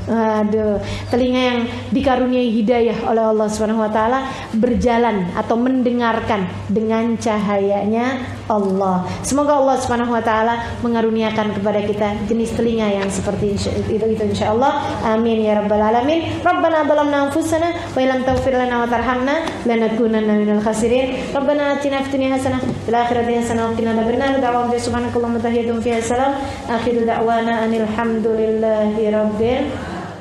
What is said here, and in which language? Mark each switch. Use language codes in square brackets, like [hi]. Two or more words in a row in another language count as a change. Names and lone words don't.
[id] Aduh, telinga yang dikaruniai hidayah oleh Allah [ar] سبحانه وتعالى [id] berjalan atau mendengarkan dengan cahayanya Allah. Semoga Allah [ar] سبحانه وتعالى [id] mengaruniakan kepada kita jenis telinga yang seperti itu insyaallah. [ar] آمين يا رب العالمين. ربنا ظلمنا أنفسنا وإن لم تغفر لنا وترحمنا لنكونن من الخاسرين. ربنا آتنا في الدنيا حسنة وفي الآخرة حسنة وقنا عذاب النار. دعوانا سبحانك اللهم وتحيتهم فيها سلام. آخر دعوانا أن الحمد لله رب